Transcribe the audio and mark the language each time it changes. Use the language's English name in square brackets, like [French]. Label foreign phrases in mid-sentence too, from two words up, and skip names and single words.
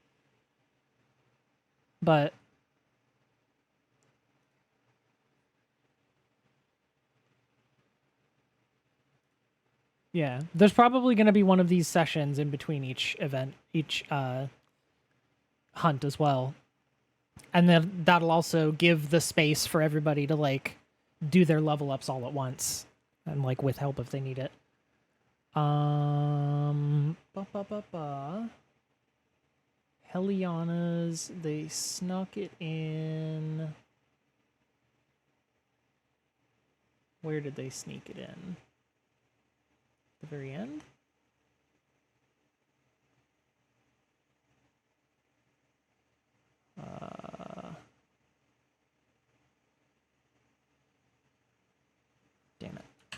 [English] But yeah, there's probably going to be one of these sessions in between each event, each hunt as well. And then that'll also give the space for everybody to like do their level ups all at once and like with help if they need it. Ba, ba, ba, ba. Heliana's, they snuck it in. Where did they sneak it in? The very end? Damn it.